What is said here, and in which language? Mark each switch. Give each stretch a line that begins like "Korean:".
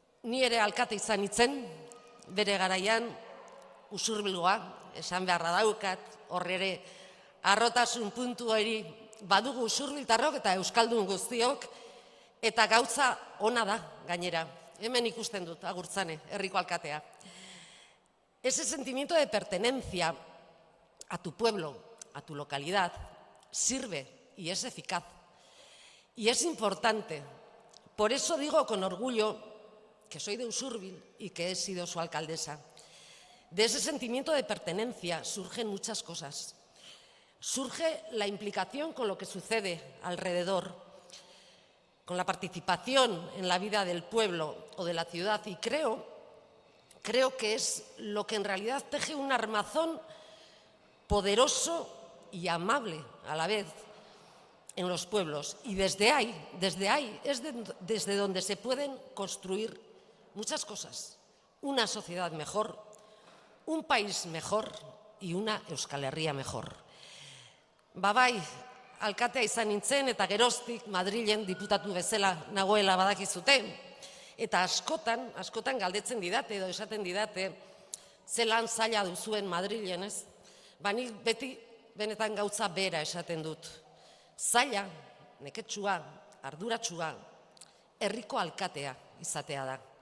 Basque: Ni ere alkate izan nintzen, bere garaian Usurbilgoa, esan beharra daukat, hor ere harrotasun puntu hori badugu usurbiltarrok eta euskaldun guztiok, eta gauza ona da gainera. Hemen ikusten dut, Agurtzane, herriko alkatea.
Spanish: Ese sentimiento de pertenencia a tu pueblo, a tu localidad, sirve y es eficaz. Y es importante. Por eso digo con orgullo que soy de Usurbil y que he sido su alcaldesa. De ese sentimiento de pertenencia surgen muchas cosas. Surge la implicación con lo que sucede alrededor, con la participación en la vida del pueblo o de la ciudad, y creo que es lo que en realidad teje un armazón poderoso y amable a la vez en los pueblos. Y desde ahí es desde donde se pueden construir muchas cosas. Una sociedad mejor, un país mejor y una Euskal Herria mejor.
Basque: Bai, alkatea izan nintzen eta geroztik Madrilen diputatu bezala nagoela badakizute. Eta askotan galdetzen didate edo esaten didate zelan zaila duzuen Madrilen, ez? Nik beti benetan gauza bera esaten dut. Zaila, neketsua, arduratsua, herriko alkatea izatea da.